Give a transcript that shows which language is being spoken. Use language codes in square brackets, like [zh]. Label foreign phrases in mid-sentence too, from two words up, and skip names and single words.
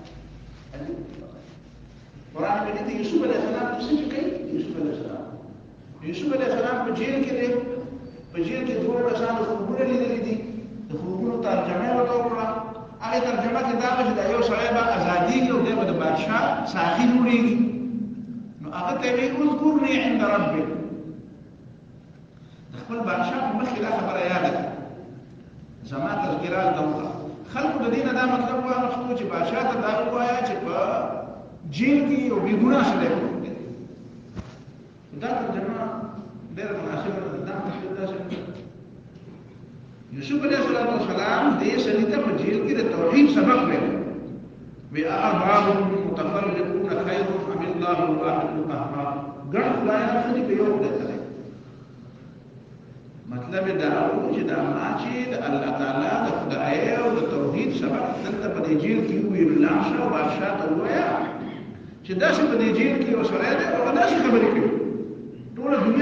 [ps] قرآن مجید کې یوسف [ar] علیه السلام [ps] څه کوي یوسف [ar] علیه السلام [ps] په جیل کې دی په جیل کې دوه کسانو خوبونه لیدلي دي د خوبونو ترجمه ورته وکړه هغه ترجمه کې دا چې دا یو سړی به ازادي او دی به د بادشاه ساقي جوړېږي نو هغه ته وی [ar] اذكرني عند ربك [ps] د خپل بادشاه په مخ کې دا خبره یاد ده زما تذکرات دوه خلکو د دین دا مطلب واغښتو چې بادشاه ته دا وایا چې په جیل کې یو بې ګناه سړی دی دا ترجمه ډېره مناسبه ده دا تحلیل داسې یوسف [ar] علیه السلام [ps] دې سړي ته په جیل کې د توحید سبق ویل وی [ar] ارباب متفرقون خیر ام الله الواحد القهار [ps] ګڼ خدایان خدي په یو خدای سره مطلب دا و چې دا ما چې د الله تعالی د خدای او د توحید سبق دلته په دې جیل کې ویل لاشه او بادشاہ ته وایي چې دا څه په دې جیل کې وسره ده او دا څه خبرې کوي ټول دنیا